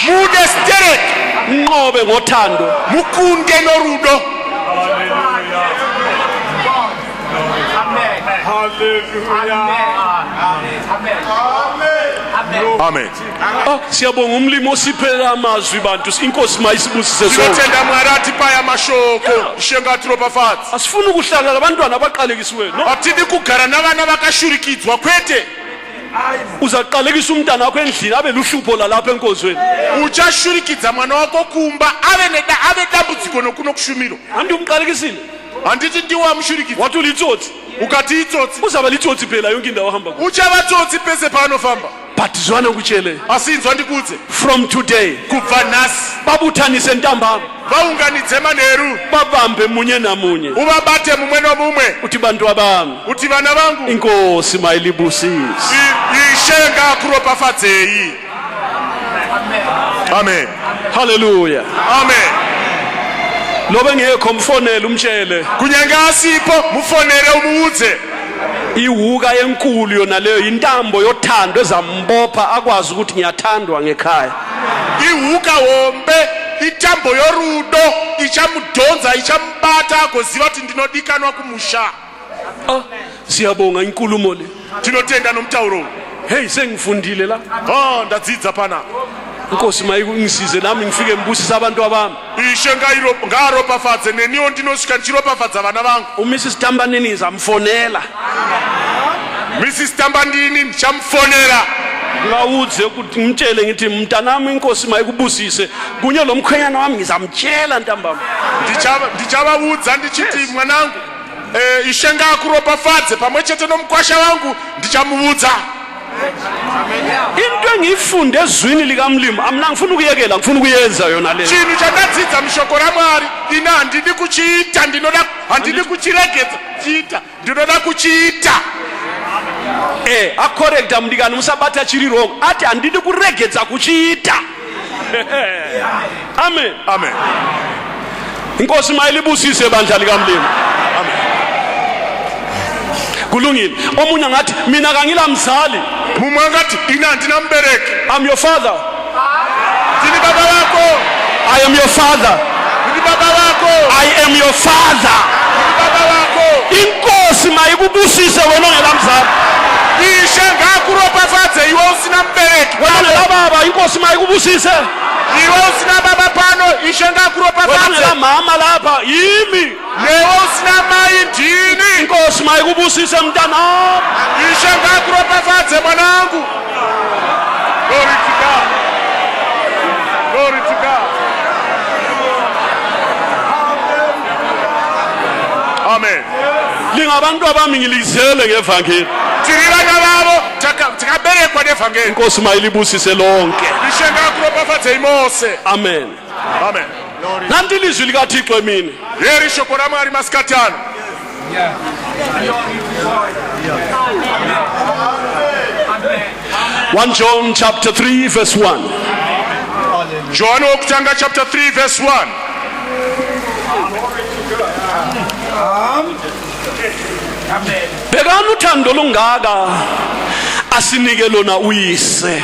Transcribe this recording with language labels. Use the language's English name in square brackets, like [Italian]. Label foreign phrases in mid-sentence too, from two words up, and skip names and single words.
[Shona] mudesidereke, [North Ndebele] Nqobe ngothando. [Shona] mukunde norudo. Amen. [North Ndebele] Siyabonga umlimo osiphelela amazwi bantu. Inkosi mayisibusise sonke. [Shona] Tinotenda Mwari atipaya mashoko, shenga tiropafadza. [North Ndebele] Asifuni ukuhlala labantwana abaqalekisiweyo. [English] No, [Shona] Hatidi kugara navana vakashurikidzwa, kwete. [North Ndebele] uzaqalekisa umntana wakho endlini abe luhlupho lalapha enkozweni. [Shona] Uchashurikidza mwana wako kumba ave dambudziko nokuno kushumiro. [North Ndebele] Andi umqalekisile. [Shona] Handiti ndiwe wamushurikidza. [North Ndebele] Wathi ulitsotsi. [Shona] Ukati itsotsi, [North Ndebele] Uzaba litsotsi phela yonke indawo ohamba kuyo. [Shona] uchava tsotsi pese paanofamba. [North Ndebele] But zwana ngikutshele. [Shona] Asinzwa ndikudze, [English] From today, [Shona] kubva nhasi [North Ndebele] babuthanise ntambama. [Shona] vaunganidze manheru, [North Ndebele] Babambe munye namunye. [Shona] uvabate mumwe nomumwe, [North Ndebele] Uthi bantu abami, [Shona] uti vana vangu [North Ndebele] inkosi mayilibusise. [Shona] ishenga kuropafadzei. Amen. Hallelujah. Amen. [North Ndebele] Lobe ngekho mfonele umtshele. [Shona] Kunyange asipo mufonere umuudze. [North Ndebele] Iwuka enkulu yona leyo intambo yothando ezambopha akwazi ukuthi ngiyathandwa ngekhaya. [Shona] Ihuka hombe, itambo yorudo, ichamudonza, ichamubata, agoziva kuti ndinodikanwa kumusha. [North Ndebele] Siyabonga inkulumo le. [Shona] Tinotenda nomtauro. [North Ndebele] Hey, sengifundile la. [Shona] Ndadzidza pana. [North Ndebele] Inkosi mayingisize nami ngifike ngibusisa abantu abami. [Shona] Ishenga ngaropafadze neniwo ndinosvika ndichiropafadza vana vangu. [North Ndebele] uMrs Tambanini zamfonela. [Shona] Mrs Tambandini ndichamufonera. [North Ndebele] Ngawudze ukuthi ngimtshele ngithi mntanami inkosi mayikubusise kunye lo mkhwenyana wami ngizamtshela ntambama. [Shona] Ndichavaudza ndichiti mwanangu, ishenga akuropafadze pamwe chete nomukwasha wangu ndichamuudza. [North Ndebele] Into engiyifunde ezwini likamlimo amna ngifuna ukuyekela ngifuna ukuyenza yona le. [Shona] Chinhu chakadzidza mushoko raMwari ina handidi kuchiita, handidi kuchiregedza chiita, ndinoda kuchiita. Acorrecta mndikani musabata chiri wrong ati handidi kuregedza kuchiita. Amen. Amen. [North Ndebele] Inkosi mayilibusise bandla likamlimo. Kulungile. Omunye ngathi mina kangila mzali. [Shona] Mumwe angati ina ndina mbereki. [English] I'm your father. [Shona] Ndini baba wako. [English] I am your father. [Shona] Ndini baba wako. [English] I am your father. [Shona] Ndini baba wako. [North Ndebele] Inkosi mayikubusise wena ongela mzali. [Shona] Ishenga akuropafadze iwe usina mbereki. [North Ndebele] Wena ongela baba inkosi mayikubusise. [Shona] Iwe usina baba pano, ishenga akuropafadze. [North Ndebele] Wena ongela mama lapha yimi. [Shona] Newe usina mai ndini. [North Ndebele] Inkosi mayikubusise mntanami. [Shona] Ishenga akuropafadze mwanangu. [English] Glory to God. Glory to God. Amen. [North Ndebele] Lingabantu abami ngilizele ngevangeli. [Shona] Tirivana vavo takaberekwa nevhangeri. [North Ndebele] Inkosi mayilibusise lonke. [Shona] Ishenga akuropafadze imose. Amen. Amen. [North Ndebele] Nanti ilizwi likaThixo emini. [Shona] Yeri shoko raMwari masikati ano. [English] One John chapter 3 verse 1. [North Ndebele] John wokutanga chapter 3 verse 1. Bhekani uthando lungaka asinike lona uyise.